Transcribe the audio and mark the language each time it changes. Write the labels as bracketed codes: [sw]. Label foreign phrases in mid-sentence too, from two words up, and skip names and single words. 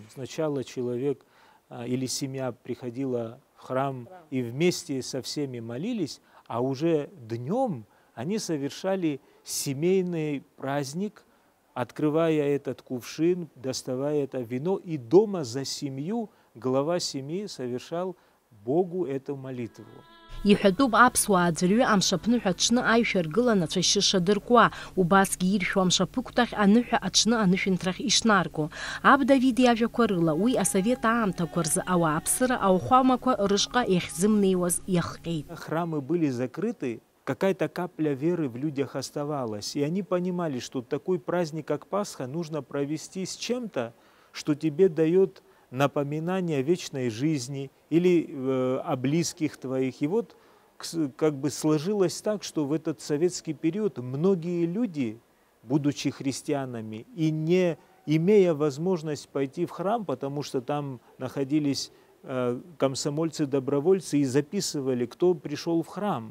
[ru] Сначала человек или семья приходила в храм и вместе со всеми молились, а уже днем они совершали семейный праздник, открывая этот кувшин, доставая это вино, и дома за семью глава семьи совершал Богу эту молитву. [ab] Иҳәатәуп аԥсуаа аӡәырҩы амшаԥныҳәа аҽны аишәа ргылан ацәашьы шадыркуа, убасгьы иршәо амшаԥықәҭахь аныҳәа аҽны анышәынҭрахь ишнарго. Аб Давид иажәақәа рыла уи асовет аамҭақәа рзы ауааԥсыра ауахәамақәа рышҟа иахьзымнеиуаз иахҟьеит. [ru] Храмы были закрыты, какая-то капля веры в людях оставалась, и они понимали, что такой праздник, как Пасха, нужно провести с чем-то, что тебе дает напоминание о вечной жизни или о близких твоих. И вот как бы сложилось так, что в этот советский период многие люди, будучи христианами и не имея возможность пойти в храм, потому что там находились комсомольцы-добровольцы и записывали, кто пришел в храм.